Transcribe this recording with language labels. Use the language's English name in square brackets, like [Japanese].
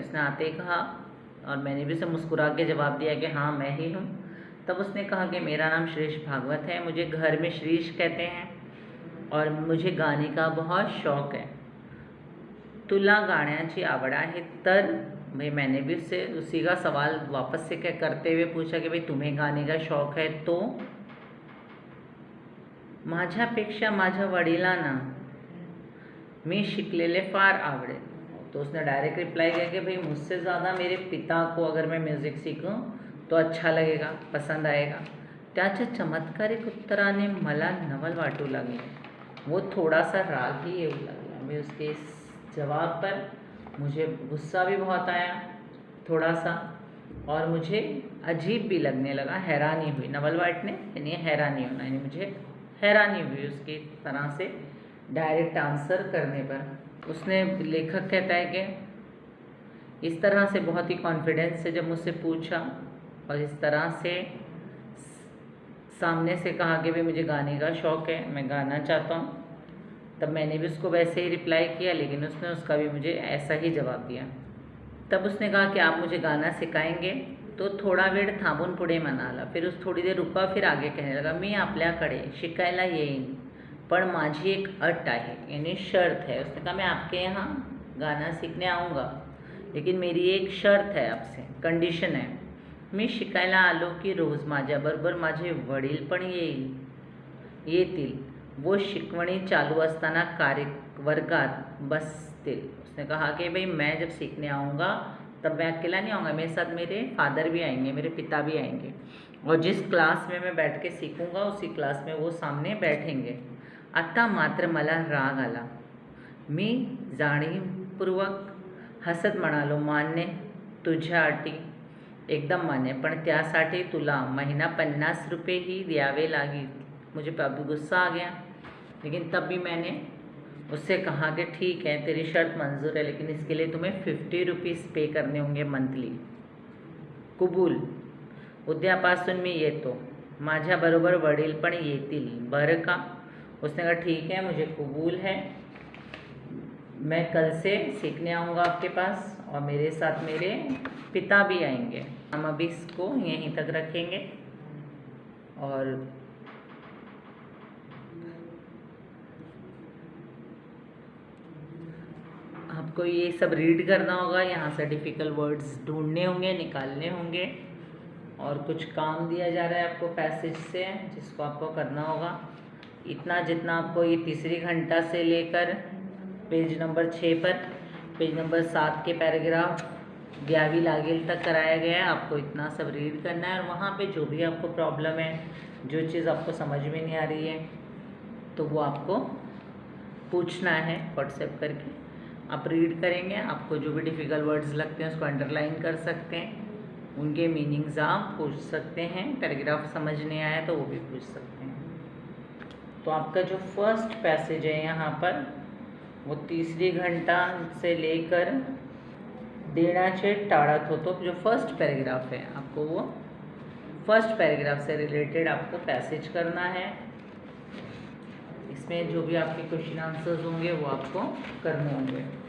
[Hindi] उसने आते कहा, और मैंने भी उसे मुस्कुरा के जवाब दिया कि हाँ मैं ही हूँ। तब उसने कहा कि मेरा नाम श्रीश भागवत है, मुझे घर में श्रीश कहते हैं और मुझे गाने का बहुत शौक़ है। [Marathi] तुला गाण्याची आवड आहे तर? [Hindi] भाई मैंने भी उससे उसी का सवाल वापस से करते हुए पूछा कि भाई तुम्हें गाने का शौक़ है तो? [Marathi] माझ्यापेक्षा माझ्या वडिलांना मी शिकलेले फार आवडेल। [Hindi] तो उसने डायरेक्ट रिप्लाई किया कि भाई मुझसे ज़्यादा मेरे पिता को अगर मैं म्युझिक सीखूं तो अच्छा लगेगा, पसंद आएगा. [Marathi] त्याच्या चमत्कारिक उत्तराने मला नवल वाटू लागले. वो थोडासा राग ही येऊ लागला. [Hindi] मैं उसके इस जवाब पर मुझे गुस्सा भी बहुत आया थोड़ा सा, और मुझे अजीब भी लगने लगा. हैरानी हुई, नवल वाटने यानी हैरानी होना, यानी मुझे हैरानी हुई उसकी तरह से डायरेक्ट आंसर करने पर. उसने, लेखक कहता है कि इस तरह से बहुत ही कॉन्फिडेंस से जब मुझसे पूछा और इस तरह से सामने से कहा कि भाई मुझे गाने का शौक़ है, मैं गाना चाहता हूँ, तब मैंने भी उसको वैसे ही रिप्लाई किया, लेकिन उसने उसका भी मुझे ऐसा ही जवाब दिया. तब उसने कहा कि आप मुझे गाना सिखाएंगे. [Marathi] तो थोडा वेळ थांबून पुढे म्हणाला. [Hindi] फिर उस थोड़ी देर रुका, फिर आगे कहने लगा, [Marathi] मी आपल्याकडे शिकायला येईन, पण माझी एक अट आहे, [Hindi] यानी शर्त है. उसने कहा मैं आपके यहाँ गाना सीखने आऊँगा, लेकिन मेरी एक शर्त है आपसे, कंडिशन है. [Marathi] मी शिकायला आलो की रोज माझ्याबरोबर माझे वडील पण येतील. वो शिकवणी चालू असताना वर्गात बसतील. [Hindi] उसने कहा कि भाई मैं जब सीखने आऊँगा तब मैं अकेला नहीं आऊँगा, मेरे साथ मेरे फादर भी आएंगे, मेरे पिता भी आएंगे, और जिस क्लास में मैं बैठ के सीखूँगा उसी क्लास में वो सामने बैठेंगे. [Marathi] आता मात्र मला राग आला. मी जाणीवपूर्वक हसत म्हणालो, मान्य, तुझ्या अटी एकदम मान्य, पण त्यासाठी तुला महिना 50 रुपये ही द्यावे लागेल. [Hindi] मुझे अभी गुस्सा आ गया, लेकिन तब भी मैंने उससे कहा कि ठीक है, तेरी शर्त मंजूर है, लेकिन इसके लिए तुम्हें 50 रुपीज़ पे करने होंगे मंथली. [Marathi] कबूल. उद्यापासून मी येतो, माझ्याबरोबर वडील पण येतील बरं का. [Hindi] उसने कहा ठीक है, मुझे कबूल है, मैं कल से सीखने आऊँगा आपके पास, और मेरे साथ मेरे पिता भी आएंगे. हम अभी इसको यहीं तक रखेंगे और आपको ये सब रीड करना होगा. यहाँ से डिफ़िकल्ट वर्ड्स ढूंढने होंगे, निकालने होंगे, और कुछ काम दिया जा रहा है आपको पैसेज से, जिसको आपको करना होगा. इतना जितना आपको ये तीसरी घंटा से लेकर पेज नंबर 6 पर पेज नंबर 7 के पैराग्राफ द्यावी लागेल तक कराया गया है. आपको इतना सब रीड करना है, और वहाँ पे जो भी आपको प्रॉब्लम है, जो चीज़ आपको समझ में नहीं आ रही है, तो वो आपको पूछना है व्हाट्सएप करके. आप रीड करेंगे, आपको जो भी डिफ़िकल्ट वर्ड्स लगते हैं उसको अंडरलाइन कर सकते हैं, उनके मीनिंग्स आप पूछ सकते हैं. पैराग्राफ समझ नहीं आया तो वो भी पूछ सकते हैं. तो आपका जो फर्स्ट पैसेज है यहाँ पर, वो तीसरी घंटा से लेकर देण्याचे टाळत होतो. जो फर्स्ट पैराग्राफ है, आपको वो फर्स्ट पैराग्राफ से रिलेटेड आपको पैसेज करना है. इसमें जो भी आपके क्वेश्चन आंसर्स होंगे वो आपको करने होंगे.